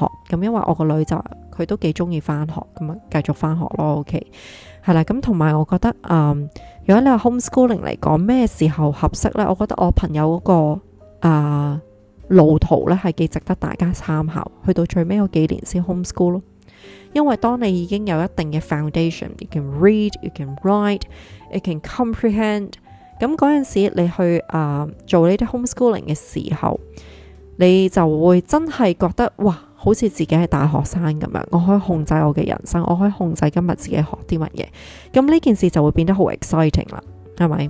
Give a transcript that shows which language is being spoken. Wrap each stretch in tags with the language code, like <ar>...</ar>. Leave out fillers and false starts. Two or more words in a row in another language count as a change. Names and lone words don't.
<yue>咁因為我個女就佢都幾中意翻學，咁啊繼續翻學咯。OK， 係啦，咁同埋我覺得如果你話 homeschooling 嚟講，咩時候合適咧？我覺得我朋友嗰個路途咧係幾值得大家參考。去到最尾嗰幾年先 homeschool 咯，因為當你已經有一定嘅 foundation，</yue> <en>you can read，you can write，you can comprehend。</en> <yue>咁嗰陣時你去做呢啲 homeschooling 嘅時候，你就會真係覺得哇，好似自己係大學生咁樣，我可以控制我嘅人生，我可以控制今日自己學啲乜嘢。咁呢件事就會變得好 exciting 啦，係咪？</yue>